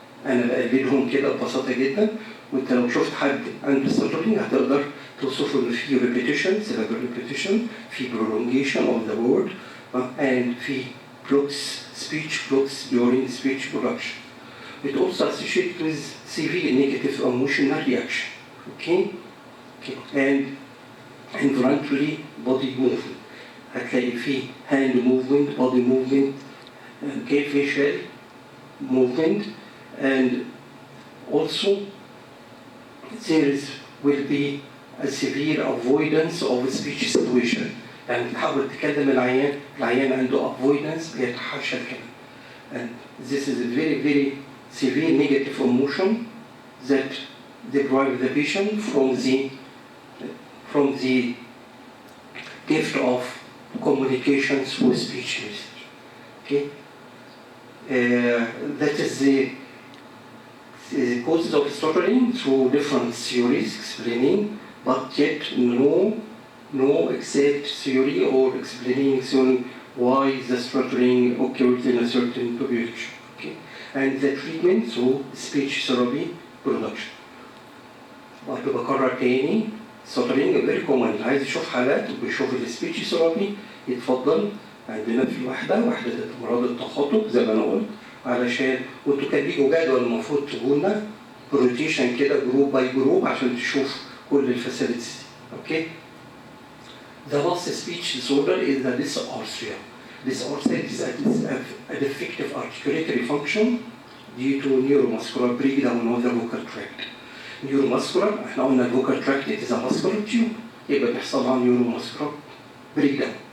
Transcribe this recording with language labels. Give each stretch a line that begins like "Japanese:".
Arabic: أنا بقلدهم كده ببساطة جدا، وأنت لو شفت حد عنده stuttering هتقدر توصفه إن في repetition,
English: syllable repetition,
Arabic: في
English: prolongation of the word, and
Arabic: في
English: blocks, speech blocks during speech production. It also associated with severe negative emotional reaction. Okay? And involuntary body movement.
Arabic: هتلاقي في
English: hand movement, body movement, okay, facial movement, and also there will be a severe avoidance of speech situation.
Arabic: يعني تحاول تكلم العيان عنده avoidance بيتحاشى الكلام.
English: And this is a very, very severe negative emotion that deprives the patient from the gift of communication through speech message. Okay? That is the causes of stuttering through different theories explaining, but yet no exact theory or explaining why the stuttering occurs in a certain population. Okay? And the treatment through speech therapy production.
Arabic: برضه بكرر تاني stuttering
English: very common.
Arabic: اللي عايز يشوف حالات وبيشوف السبيتش ثيرابي يتفضل عندنا في واحدة أمراض التخاطب زي ما أنا قلت، علشان وانتوا كان ليكوا جدول المفروض تقولنا روتيشن كده جروب باي جروب عشان تشوف كل الفاسيلتيز.
English: Okay. The last speech disorder is the dysarthria. Dysarthria is a defective articulatory function due to neuromuscular breakdown of the vocal tract. Neuromuscular
Arabic: احنا قلنا
English: الvocal tract is a muscular tube،
Arabic: يبقى بيحصل لها
English: neuromuscular breakdown.